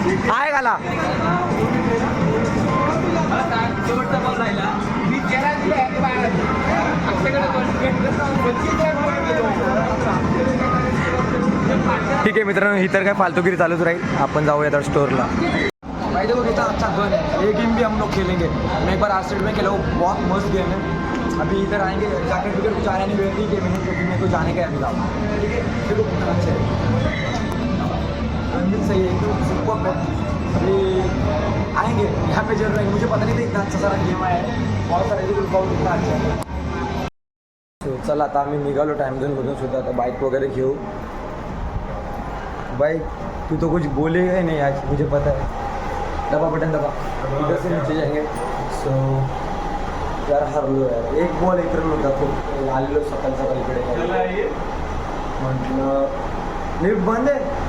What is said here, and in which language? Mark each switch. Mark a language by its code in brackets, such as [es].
[mr] आहे घाला. ठीक आहे मित्रांनो, ही तर काय फालतूगिरी चालूच राहील. आपण जाऊया तर स्टोरला. [hi] भाई देखो कितना अच्छा गन है, ये गेम भी हम लोग खेलेंगे. मैं एक बार आर्सेड में खेला, बहुत मस्त गेम है. अभी इधर आएंगे, जैकेट विकेट कुछ आया नहीं, वेटी गेम है क्योंकि मेरे को जाने का है अभी गाँव, ठीक है. देखो कितना अच्छा है, गन भी सही है, एकदम सुपर है. अभी आएंगे यहाँ पे जरूर आएंगे. मुझे पता नहीं था इतना अच्छा सारा गेम आया है, बहुत सारे बहुत इतना अच्छा है. [mr] चला आता आम्ही निघालो टाइम झोनमधून सुद्धा. आता बाईक वगैरे घेऊ. [hi] भाई तू तो कुछ बोलेगा ही नहीं आज, मुझे पता है. दबा बटन दबा, इधर से नीचे जाएंगे. [mr] सो यार हरलो यार, एक बॉल एक रन होता. खूप आलेलो सकाळ सकाळ इकडे, म्हटलं लिफ्ट बंद आहे.